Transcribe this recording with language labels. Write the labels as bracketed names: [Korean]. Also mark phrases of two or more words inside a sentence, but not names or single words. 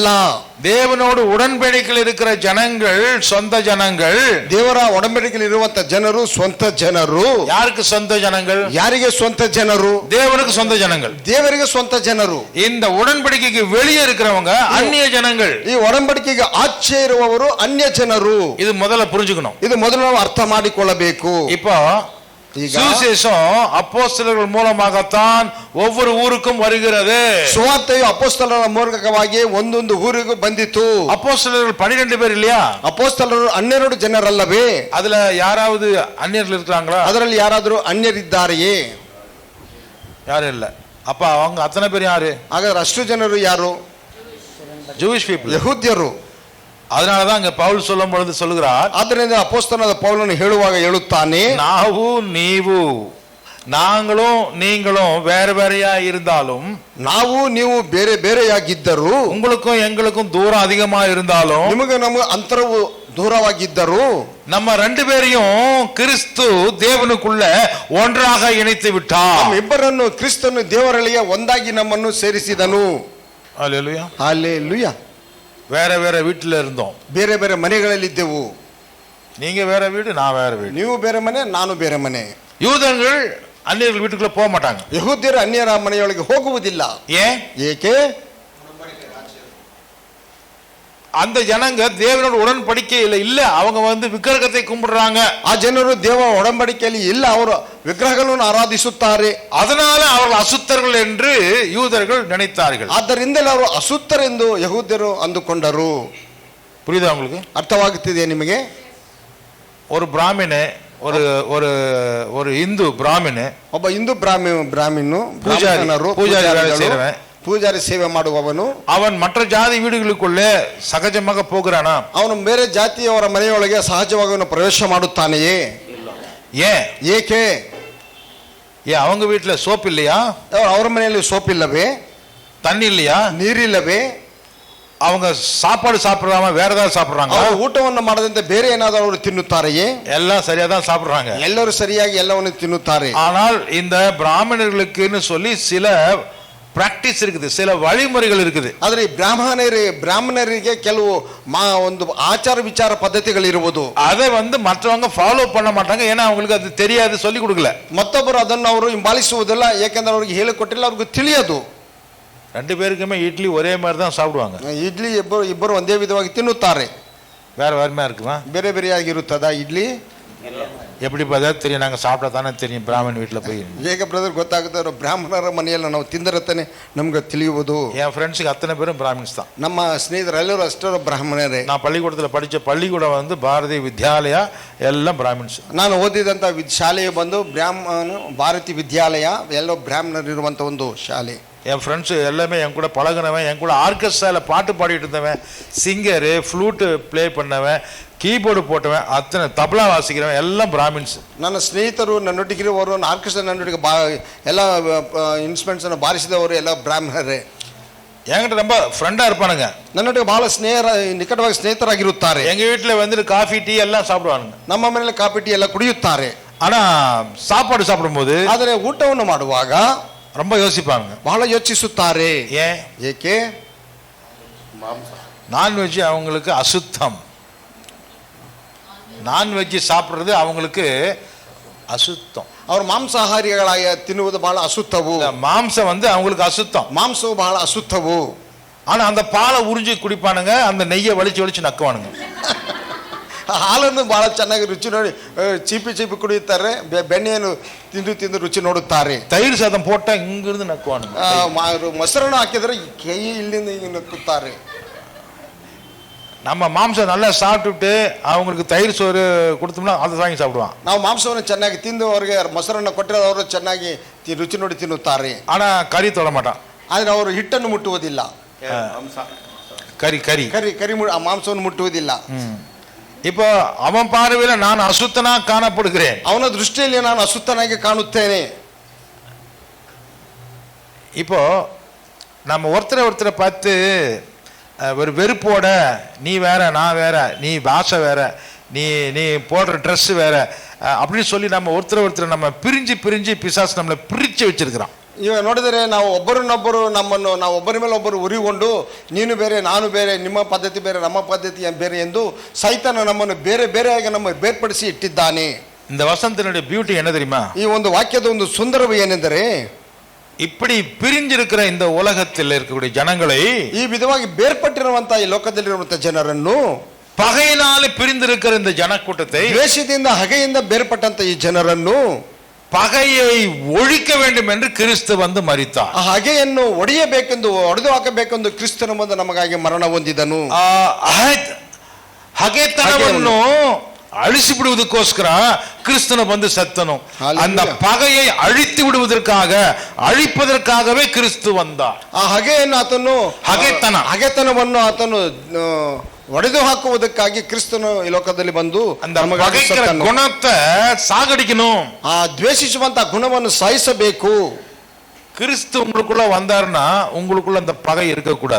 [Tamil] தேவனோடு உடன்படிக்கையில் இருக்கிற ஜனங்கள் சொந்த ஜனங்கள். [Kannada] ದೇವರ ಒಡಂಬಡಿಕೆಯಲ್ಲಿ ಇರುವಂತ ಜನರು ಸ್ವಂತ ಜನರು. [Tamil] யாருக்கு சொந்த ஜனங்கள்? [Kannada] ಯಾರಿಗೆ ಸ್ವಂತ ಜನರು? [Tamil] தேவனுக்கு சொந்த ஜனங்கள். [Kannada] ದೇವರಿಗೆ ಸ್ವಂತ ಜನರು. [Tamil] இந்த உடன்படிக்கைக்கு வெளியே இருக்கிறவங்க அந்நிய ஜனங்கள். [Kannada] ಈ ಒಡಂಬಡಿಕೆಗೆ ಆಚೆ ಇರುವವರು ಅನ್ಯ ಜನರು. [Tamil] இது முதல்ல புரிஞ்சுக்கணும். [Kannada] ಇದು ಮೊದಲು ನಾವು ಅರ್ಥ ಮಾಡಿಕೊಳ್ಳಬೇಕು. [Tamil] இப்போ சுவிசேஷம் அப்போஸ்தலர்கள் மூலமாகத்தான் ஒவ்வொரு ஊருக்கும் வருகிறது. [Kannada] ಸುವಾರ್ತೆಯು ಅಪೊಸ್ತಲರ ಮೂಲಕವಾಗಿ ಒಂದೊಂದು ಊರಿಗೂ ಬಂದಿತು. [Tamil] அப்போஸ்தலர்கள் 12 பேர் இல்லையா? [Kannada] ಅಪೊಸ್ತಲರು 12 ಜನರಲ್ಲವೇ? [Tamil] அதுல யாராவது அந்நியர்கள் இருக்கிறாங்களா? [Kannada] ಅದರಲ್ಲಿ ಯಾರಾದರೂ ಅನ್ಯರಿದ್ದಾರೆಯೇ? [Tamil] யாரும் இல்ல. அப்ப அவங்க அத்தனை பேர் யாரு? [Kannada] ಹಾಗಾದ್ರೆ ಅಷ್ಟು ಜನರು ಯಾರು? [English] Jewish people, [Kannada] ಯಹೂದ್ಯರು. [Tamil] அதனாலதான் அங்க பவுல் சொல்லும் பொழுது சொல்லுகிறார், [Kannada] ಆದ್ದರಿಂದ ಅಪೊಸ್ತಲನಾದ ಪೌಲನು ಹೇಳುವಾಗ ಹೇಳುತ್ತಾನೆ, ನಾವು ನೀವು [Tamil] நாங்களும் நீங்களும் வேற வேறையா இருந்தாலும், [Kannada] ನಾವು ನೀವು ಬೇರೆ ಬೇರೆಯಾಗಿದ್ದರು, [Tamil] உங்களுக்கும் எங்களுக்கும் தூரம் அதிகமா இருந்தாலும், [Kannada] ನಿಮಗೆ ನಮಗೆ ಅಂತರವು ದೂರವಾಗಿದ್ದರು, [Tamil] நம்ம ரெண்டு பேரையும் கிறிஸ்து தேவனுக்குள்ள ஒன்றாக இணைத்து விட்டார். [Kannada] ಇಬ್ಬರನ್ನು ಕ್ರಿಸ್ತನು ದೇವರೊಳಗೆ ಒಂದಾಗಿ ನಮ್ಮನ್ನು ಸೇರಿಸಿದನು. [Tamil] ஹல்லேலூயா, [Kannada] ಹಲ್ಲೆಲೂಯಾ. [Tamil] வேற வேற வீட்டுல இருந்தோம். [Kannada] ಬೇರೆ ಬೇರೆ ಮನೆಗಳಲ್ಲಿದ್ದೆವು. [Tamil] நீங்க வேற வீடு, நான் வேற வீடு. [Kannada] ನೀವು ಬೇರೆ ಮನೆ, ನಾನು ಬೇರೆ ಮನೆ. [Tamil] யூதர்கள் அந்நியர்கள் வீட்டுக்குள்ள போக மாட்டாங்க. [Kannada] ಯಹೂದ್ಯರು ಅನ್ಯರ ಮನೆಯೊಳಗೆ ಹೋಗುವುದಿಲ್ಲ. [Tamil] ஏன்? [Kannada] ಏಕೆ? [Tamil] அந்த ஜனங்க தேவனோட உடன்படிக்கையில இல்ல, அவங்க விக்கிரகத்தை கும்பிடுறாங்க. [Kannada] ಆ ಜನರು ದೇವ ಒಡಂಬಡಿಕೆಯಲ್ಲಿ ಇಲ್ಲ, ಅವರು ವಿಗ್ರಹಗಳನ್ನು ಆರಾಧಿಸುತ್ತಾರೆ. [Tamil] அதனால அவர்கள் அசுத்தர்கள் என்று யூதர்கள் நினைத்தார்கள். [Kannada] ಆದ್ದರಿಂದಲೇ ಅವರು ಅಸುತ್ತರೆಂದು ಯಹೂದ್ಯರು ಅಂದುಕೊಂಡರು. [Tamil] புரியுதா உங்களுக்கு? [Kannada] ಅರ್ಥವಾಗುತ್ತಿದೆ ನಿಮಗೆ? [Tamil] ஒரு பிராமண, ஒரு ஒரு ஒரு இந்து பிராமண, [Kannada] ಒಬ್ಬ ಹಿಂದೂ ಬ್ರಾಹ್ಮಣನು, ಪೂಜಾರಿ ಸೇವೆ ಮಾಡುವವನು, [Tamil] அவன் மற்ற ஜாதி வீடுகளுக்குள்ளே சகஜமாக போகிறானா? [Kannada] ಅವನು ಬೇರೆ ಜಾತಿಯವರ ಮನೆಯೊಳಗೆ ಸಹಜವಾಗಿ ಪ್ರವೇಶ ಮಾಡುತ್ತಾನೆಯೇ? [Tamil] ஏன்? [Kannada] ಏಕೆ? [Tamil] அவங்க வீட்டுல சோப் இல்லையா? [Kannada] ಅವರ ಮನೆಯಲ್ಲಿ ಸೋಪ್ ಇಲ್ಲವೇ? [Tamil] தண்ணி இல்லையா? [Kannada] ನೀರಿಲ್ಲವೇ? [Tamil] அவங்க சாப்பாடு சாப்பிடாம வேற ஏதாவது சாப்பிடுறாங்க? [Kannada] ಊಟವನ್ನು ಮಾಡದಂತೆ ಬೇರೆ ಏನಾದರೂ ಅವರು ತಿನ್ನುತ್ತಾರೆಯೇ? [Tamil] எல்லாம் சரியா தான் சாப்பிடுறாங்க. [Kannada] ಎಲ್ಲರೂ ಸರಿಯಾಗಿ ಎಲ್ಲವನ್ನು ತಿನ್ನುತ್ತಾರೆ. [Tamil] ஆனால் இந்த பிராமணர்களுக்குன்னு சொல்லி சில பிராக்டிஸ் இருக்குது, சில வழிமுறைகள் இருக்குது. [Kannada] ಆದ್ರೆ ಬ್ರಾಹ್ಮಣರಿಗೆ ಕೆಲವು ಒಂದು ಆಚಾರ ವಿಚಾರ ಪದ್ಧತಿಗಳಿರುವುದು. [Tamil] அதை மற்றவங்க ஃபாலோ பண்ண மாட்டாங்க, ஏன்னா அவங்களுக்கு அது தெரியாது, சொல்லி கொடுக்கல. [Kannada] ಮತ್ತೊಬ್ಬರು ಅದನ್ನು ಅವರು ಹಿಂಬಾಲಿಸುವುದಿಲ್ಲ, ಯಾಕೆಂದ್ರೆ ಅವ್ರಿಗೆ ಹೇಳಿಕೊಟ್ಟಿಲ್ಲ, ಅವ್ರಿಗೆ ತಿಳಿಯದು. [Tamil] ரெண்டு பேருக்குமே இட்லி ஒரே மாதிரி தான் சாப்பிடுவாங்க. [Kannada] ಇಡ್ಲಿ ಇಬ್ಬರು ಒಂದೇ ವಿಧವಾಗಿ ತಿನ್ನುತ್ತಾರೆ. [Tamil] வேற வேறமா இருக்குமா? [Kannada] ಬೇರೆ ಬೇರೆಯಾಗಿರುತ್ತದಾ ಇಡ್ಲಿ? [Tamil] எப்படி பார்த்தா தெரியும், நாங்க சாப்பிட்டா தானே தெரியும் பிராமணன் வீட்டுல போய். [Kannada] ಹೇಗೆ ಬ್ರದರ್ ಗೊತ್ತಾಗುತ್ತೆ? ಬ್ರಾಹ್ಮಣರ ಮನೆಯಲ್ಲಿ ನಾವು ತಿಂದಿರತ್ತಾನೆ ನಮ್ಗೆ ತಿಳಿಯುವುದು. [Tamil] என் ஃப்ரெண்ட்ஸுக்கு அத்தனை பேரும் பிராமின்ஸ் தான். [Kannada] ನಮ್ಮ ಸ್ನೇಹಿತರೆಲ್ಲರೂ ಅಷ್ಟರ ಬ್ರಾಹ್ಮಣರೇ. [Tamil] நான் பள்ளிக்கூடத்தில் படித்த பள்ளிக்கூடம் வந்து பாரதிய வித்யாலயா எல்லாம் பிராமின்ஸ். [Kannada] ನಾನು ಓದಿದಂಥ ಶಾಲೆಗೆ ಬಂದು ಭಾರತೀಯ ವಿದ್ಯಾಲಯ ಎಲ್ಲ ಬ್ರಾಹ್ಮಣರು ಇರುವಂಥ ಒಂದು ಶಾಲೆ. [Tamil] என் ஃப்ரெண்ட்ஸு எல்லாமே என் கூட பழகினவன், என் கூட ஆர்கெஸ்ட்ராவில் பாட்டு பாடிட்டு இருந்தவன், சிங்கரு, [English] flute play [Tamil] பண்ணவன், கீபோர்டு போட்டவன், அத்தனை தபலா வாசிக்கிறவன் எல்லாம் பிராமின்ஸ். [Kannada] ನನ್ನ ಸ್ನೇಹಿತರು ನನ್ನೊಟ್ಟಿಗೆ ಅವರು ಆರ್ಕೆಸ್ಟ್ರಾ ನನ್ನೊಟ್ಟಿಗೆ ಎಲ್ಲ ಇನ್ಸ್ಟ್ರುಮೆಂಟ್ಸನ್ನು ಬಾರಿಸಿದವರು ಎಲ್ಲ ಬ್ರಾಹ್ಮಣರೇ. [Tamil] என்கிட்ட ரொம்ப ஃப்ரெண்டாக இருப்பானுங்க, [Kannada] ನನ್ನೊಟ್ಟಿಗೆ ಬಹಳ ನಿಕಟವಾಗಿ ಸ್ನೇಹಿತರಾಗಿರುತ್ತಾರೆ. [Tamil] எங்க வீட்டில் வந்துட்டு [English] coffee tea [Tamil] எல்லாம் சாப்பிடுவானுங்க. [Kannada] ನಮ್ಮ ಮನೆಯಲ್ಲಿ [English] coffee tea [Kannada] ಎಲ್ಲ ಕುಡಿಯುತ್ತಾರೆ. [Tamil] ஆனா சாப்பாடு சாப்பிடும்போது, [Kannada] ಆದರೆ ಊಟವನ್ನು ಮಾಡುವಾಗ [Tamil] ரொம்ப யோசிப்பாங்க, [Kannada] ಬಹಳ ಯೋಚಿಸುತ್ತಾರೆ. ಏಕೆ? [Tamil] நான்வெஜ் அவங்களுக்கு அசுத்தம். ನಾನ್ವೆಜ್ சாப்பிடுறது அவங்களுக்கு அசுத்தம். [Kannada] ಅವರು ಮಾಂಸಾಹಾರಿಗಳಾಗಿ ತಿನ್ನುವುದು ಬಹಳ ಅಸುತ್ತವು. [Tamil] மாம்சம் வந்து அவங்களுக்கு அசுத்தம். [Kannada] ಮಾಂಸವು ಬಹಳ ಅಸುತ್ತವು. [Tamil] ஆனா அந்த பாலை உறிஞ்சி குடிப்பானுங்க, அந்த நெய்யை வலிச்சு வலிச்சு நக்குவானுங்க. [Kannada] ಹಾಲನ್ನು ಬಹಳ ಚೆನ್ನಾಗಿ ರುಚಿ ನೋಡಿ ಚೀಪಿ ಚೀಪಿ ಕುಡಿಯುತ್ತಾರೆ, ಬೆಣ್ಣೆಯನ್ನು ತಿಂದು ತಿಂದು ರುಚಿ ನೋಡುತ್ತಾರೆ. [Tamil] தயிர் சாதம் போட்டா இங்கிருந்து நக்குவானுங்க. [Kannada] ಮೊಸರನ್ನು ಹಾಕಿದರೆ ಕೈ ಇಲ್ಲಿಂದ ಹಿಂಗೆ ನಕ್ಕುತ್ತಾರೆ. [Tamil] நம்ம மாம்சம் நல்லா சாப்பிட்டுட்டு அவங்களுக்கு தயிர் சோறு கொடுத்தோம்னா அதை வாங்கி சாப்பிடுவான். [Kannada] ನಾವು ಮಾಂಸವನ್ನು ಚೆನ್ನಾಗಿ ತಿಂದು ಅವರಿಗೆ ಮೊಸರನ್ನು ಕೊಟ್ಟರೆ ಅವರು ಚೆನ್ನಾಗಿ ರುಚಿ ನೋಡಿ ತಿನ್ನುತ್ತಾರೆ. [Tamil] ஆனா கறி தொட மாட்டான். [Kannada] ಆದರೆ ಅವರು ಹಿಟ್ಟನ್ನು ಮುಟ್ಟುವುದಿಲ್ಲ. [Tamil] கறி கறி [Kannada] ಕರಿ ಕರಿ ಆ ಮಾಂಸವನ್ನು ಮುಟ್ಟುವುದಿಲ್ಲ. [Tamil] இப்போ அவன் பார்வையில நான் அசுத்தனா காணப்படுகிறேன், [Kannada] ಅವನ ದೃಷ್ಟಿಯಲ್ಲಿ ನಾನು ಅಸುತ್ತನಾಗಿ ಕಾಣುತ್ತೇನೆ. [Tamil] இப்போ நம்ம ஒருத்தரை பார்த்து ஒரு வெறுப்போட, நீ வேற நான் வேற, நீ பாஷை வேற, நீ நீ போடுற ட்ரெஸ் வேற அப்படின்னு சொல்லி நம்ம ஒருத்தரை நம்ம பிரிஞ்சு பிசாசு நம்மளை பிரிச்சு வச்சிருக்கிறான். [Kannada] ಇವಾಗ ನೋಡಿದರೆ ನಾವು ಒಬ್ಬರನ್ನೊಬ್ಬರು ನಾವು ಒಬ್ಬರ ಮೇಲೆ ಒಬ್ಬರು ಉರಿಕೊಂಡು, ನೀನು ಬೇರೆ ನಾನು ಬೇರೆ, ನಿಮ್ಮ ಪದ್ಧತಿ ಬೇರೆ ನಮ್ಮ ಪದ್ಧತಿ ಬೇರೆ ಎಂದು ಸೈತಾನ ನಮ್ಮನ್ನು ಬೇರೆ ಬೇರೆಯಾಗಿ ನಮ್ಮ ಬೇರ್ಪಡಿಸಿ ಇಟ್ಟಿದ್ದಾನೆ. [Tamil] இந்த வசனத்தினுடைய பியூட்டி என்ன தெரியுமா? [Kannada] ಈ ಒಂದು ವಾಕ್ಯದ ಒಂದು ಸುಂದರವು ಏನೆಂದರೆ, [Tamil] இப்படி பிரிஞ்சிருக்கிற இந்த உலகத்தில் இருக்கக்கூடிய ஜனங்களை, [Kannada] ಈ ವಿಧವಾಗಿ ಬೇರ್ಪಟ್ಟಿರುವಂತಹ ಈ ಲೋಕದಲ್ಲಿರುವಂತಹ ಜನರನ್ನು, [Tamil] பகையினாலே பிரிந்திருக்கிற இந்த ஜனக்கூட்டத்தை, [Kannada] ದ್ವೇಷದಿಂದ ಹಗೆಯಿಂದ ಬೇರ್ಪಟ್ಟಂತ ಈ ಜನರನ್ನು, [Tamil] பகையை ஒழிக்க வேண்டும் என்று கிறிஸ்து வந்து மரித்தார். [Kannada] ಆ ಹಗೆಯನ್ನು ಒಡೆಯಬೇಕೆಂದು, ಒಡೆದು ಹಾಕಬೇಕೆಂದು ಕ್ರಿಸ್ತನು ಬಂದು ನಮಗಾಗಿ ಮರಣ ಹೊಂದಿದನು. ಹಗೆತನವನ್ನು ಅಳಿಸಿ ಬಿಡುವುದಕ್ಕೋಸ್ಕರ ಕ್ರಿಸ್ತನು ಬಂದು ಸತ್ತನು. [Tamil] அந்த பகையை அழித்து விடுவதற்காக, [Kannada] ಅಳಿಪದಕ್ಕಾಗವೇ ಕ್ರಿಸ್ತು வந்தார். ಆ ಹಗೆಯನ್ನು ಆತನು, ಹಗೆತನವನ್ನು ಆತನು ಒಡೆದು ಹಾಕುವುದಕ್ಕಾಗಿ ಕ್ರಿಸ್ತನು ಈ ಲೋಕದಲ್ಲಿ ಬಂದು [Tamil] ಗುಣத்தை சாகடிக்கணும், [Kannada] ಆ ದ್ವೇಷಿಸುವಂತ ಗುಣವನ್ನು ಸಾಯಿಸಬೇಕು. [Tamil] கிறிஸ்து உங்களுக்குள்ள வந்தாருன்னா உங்களுக்குள்ள அந்த பகை இருக்கக்கூடாது.